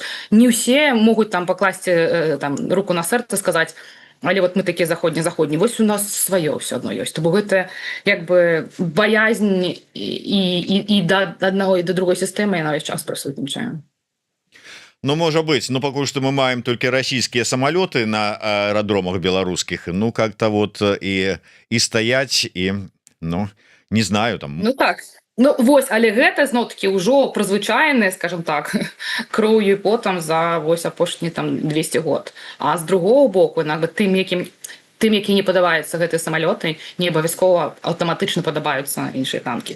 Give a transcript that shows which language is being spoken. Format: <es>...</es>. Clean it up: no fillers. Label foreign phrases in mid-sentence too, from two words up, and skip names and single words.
<be>Не ўсе могуць там пакласці там руку на сэрца, сказаць: але вот мы такія заходні, вось у нас сваё ўсё адно ёсць. То бок гэта як бы баязнь і да аднаго і да другой сістэмы яна ўвесь час прысутнічае. Ну, можа быць, ну пакуль што мы маем толькі расійскія самалёты на аэрадромах беларускіх, ну</be> <ru>как-то вот</ru> <be>і стаяць і, ну,</be> <ru>не знаю</ru> <be>там. Ну так. Ну вось, але гэта зноў-такі ўжо прызвычайнае,</be> <ru>скажем так,</ru> <be>кроўю і потам за вось апошні там 200 год. А з другого боку, тым, які не падабаюцца гэтыя самалёты, не абавязкова аўтаматычна падабаюцца іншыя танкі.</be>